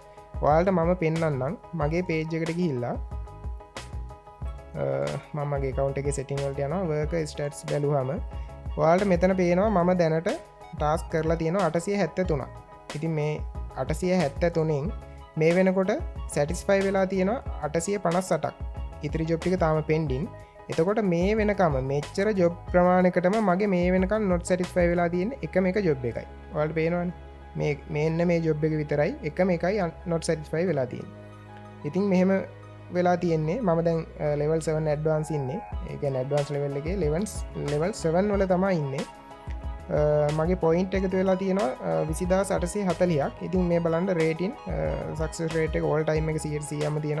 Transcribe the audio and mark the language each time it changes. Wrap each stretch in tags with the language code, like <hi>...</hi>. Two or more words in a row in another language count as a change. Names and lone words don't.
<si>ඔයාලට මම පෙන්නන්නම් මගේ පේජ් එකට ගිහිල්ලා මම මගේ account එකේ setting වලට යනවා</si> <en>work stats</en> <si>බැලුවාම ඔයාලට මෙතන පේනවා මම දැනට ටාස්ක් කරලා තියෙනවා 873ක්. ඉතින් මේ 873න් මේ වෙනකොට සැටිස්ෆයි වෙලා තියෙනවා 858ක්. ඉතිරි ජොබ් ටික තාම පෙන්ඩින්. එතකොට මේ වෙනකම මෙච්චර ජොබ් ප්‍රමාණයකටම මගේ මේ වෙනකන්</si> <en>not satisfy</en> <si>වෙලා තියෙන එකම එක ජොබ් එකයි. ඔයාලට පේනවනේ මේන්න මේ ජොබ් එක විතරයි එකම එකයි</si> <en>not satisfy</en> <si>වෙලා තියෙන්නේ. ඉතින් මෙහෙම වෙලා තියෙන්නේ මම දැන්</si> <en>level 7 advance</en> <si>ඉන්නේ. ඒ කියන්නේ</si> <en>advance level</en> <si>එකේ</si> <en>level 7</en> <si>වල තමයි ඉන්නේ. මගේ පොයින්ට් එකතු වෙලා තියෙනවා 20840ක්. ඉතින් මේ බලන්න</si> <en>rating success rate</en> <si>එක</si> <en>all time</en> <si>එක 100%ම තියෙනවා.</si>